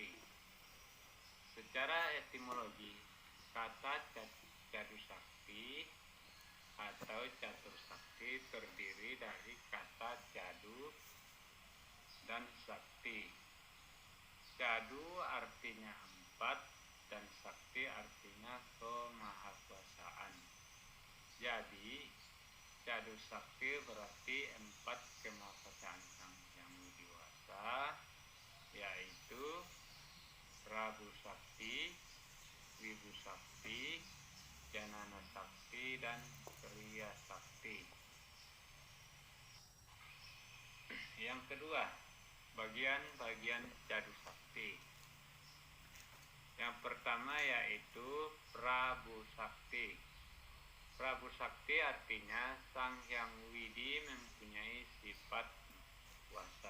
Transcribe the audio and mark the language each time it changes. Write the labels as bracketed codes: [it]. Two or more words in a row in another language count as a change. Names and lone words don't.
[id] Secara etimologi, kata Cadu Sakti atau Catur Sakti terdiri dari kata Cadu dan Sakti. Cadu artinya 4 dan Sakti artinya kemahakuasaan. Jadi Cadu Sakti berarti 4 kemahakuasaan Sang Hyang Widiwasa, yaitu Prabu Sakti, Wibu Sakti, Janana Sakti, dan Kriya Sakti. Yang kedua, bagian-bagian Cadu Sakti. Yang pertama yaitu Prabu Sakti. Prabu Sakti artinya Sang Hyang Widi mempunyai sifat kuasa.